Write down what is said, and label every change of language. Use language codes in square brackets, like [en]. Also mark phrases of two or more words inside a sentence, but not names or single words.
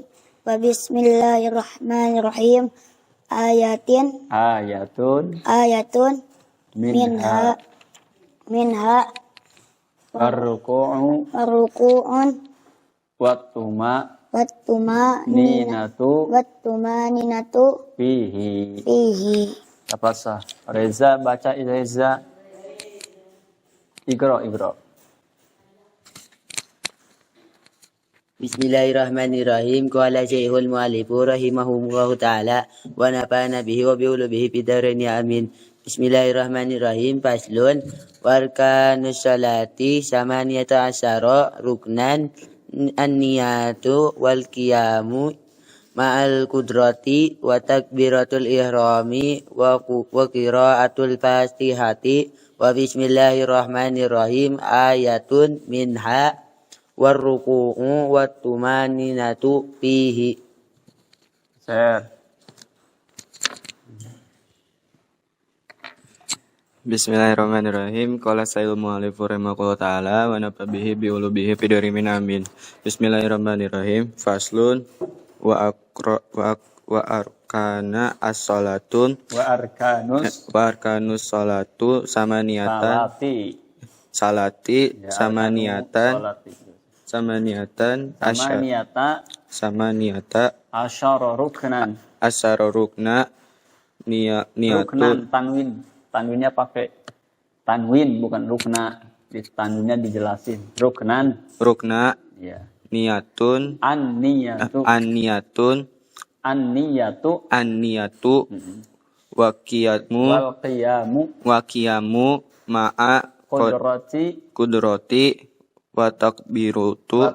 [ar] وبسم الله الرحمن الرحيم آية منها warruku'un والطمأنينة فيه. [id] Apa sah? Reza baca Reza. [ar] Iqra. Bismillahirrahmanirrahim. قال شيخ المؤلف رحمه الله تعالى ونفعنا به وبعلومه بالدارين يا آمين. بسم الله الرحمن الرحيم فصل وأركان الصلاة ثمانية عشر ركنا النية والقيام مع القدرة وتكبيرة الإحرام وقراءة الفاتحة وبسم الله الرحمن الرحيم آية منها والركوع والطمأنينة فيه. Bismillahirrahmanirrahim. قال سيد المؤلف رحمه الله تعالى ونفع به بعلومه في الدارين آمين. بسم الله الرحمن الرحيم فصل وأركان الصلاة wa أركان الصلاة ثمانية الصلاة ثمانية عشر ركنا niyatu [id] ruknan tanwinnya pakai Tanwin bukan rukna. Di tanwinnya dijelasin. [ar] Ruknan. Rukna [id] Ya. [ar] niyatun An-niyatu. an-niyatun An-niyatu. النية والقيام Wal-qiyamu. ma'a Qudrati. قدرة وتكبيرة